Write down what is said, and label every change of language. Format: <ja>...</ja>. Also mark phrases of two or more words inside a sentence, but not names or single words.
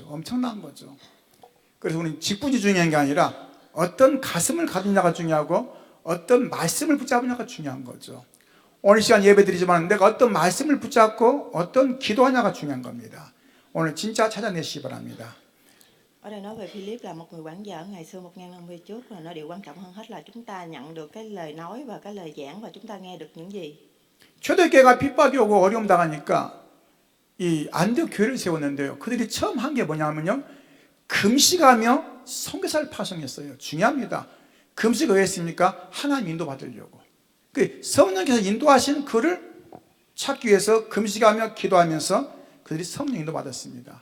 <ko>엄청난 거죠. 그래서 우리는 직분이 중요한 게 아니라 어떤 가슴을 가지냐가 중요하고 어떤 말씀을 붙잡느냐가 중요한 거죠. 오늘 시간 예배 드리지만 내가 어떤 말씀을 붙잡고 어떤 기도하냐가 중요한 겁니다. 오늘 진짜 찾아내시기 바랍니다.</ko> <vi>Ở đây nói về Philip là một người quản gia ở ngày xưa 1000 năm về trước, và nó điều quan trọng hơn hết là chúng ta nhận được cái lời nói và cái lời giảng, và chúng ta nghe được những gì.</vi> <ko>초대교회가 핍박이 오고 어려움 당하니까 이 안디옥 교회를 세웠는데요. 그들이 처음 한 게 뭐냐면요. 금식하며 선교사를 파송했어요. 중요합니다. 금식을 왜 했습니까? 하나님 인도 받으려고. 그 성령께서 인도하신 그를 찾기 위해서 금식하며 기도하면서 그들이 성령 인도 받았습니다.</ko>